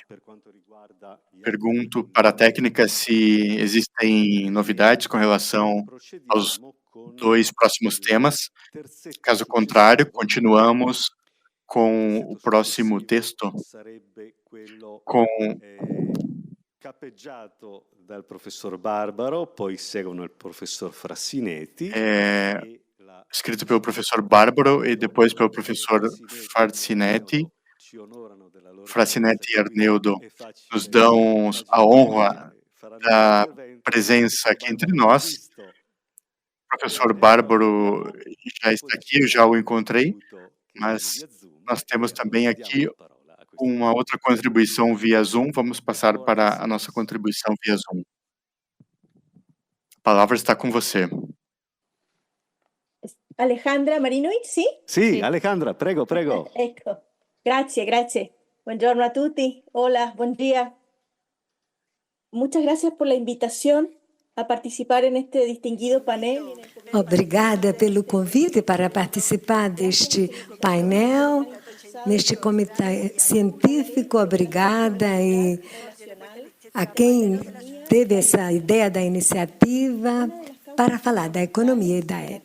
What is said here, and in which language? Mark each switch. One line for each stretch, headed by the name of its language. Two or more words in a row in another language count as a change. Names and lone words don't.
Portuguese: Pergunto para a técnica se existem novidades com relação aos dois próximos temas. Caso contrário, continuamos com o próximo texto, com
Italian: capeggiato dal professor Barbaro, poi seguono il professor Frassinetti,
Portuguese: escrito pelo professor Barbaro e depois pelo professor Frassinetti. Frassinetti e Arnoldo nos dão a honra da presença aqui entre nós. O professor Bárbaro já está aqui, eu já o encontrei, mas nós temos também aqui uma outra contribuição via Zoom. Vamos passar para a nossa contribuição via Zoom. A palavra está com você.
Italian: Alejandra Marinovic, sì? Sì, Alejandra, prego, prego. Ecco, grazie. Buongiorno a tutti.
Spanish: Hola, buen día. Muchas gracias por la invitación a participar en este distinguido painel.
Portuguese: Obrigada pelo convite para participar deste painel, neste comitê científico. Obrigada e a quem teve essa ideia da iniciativa para falar da economia e da ética.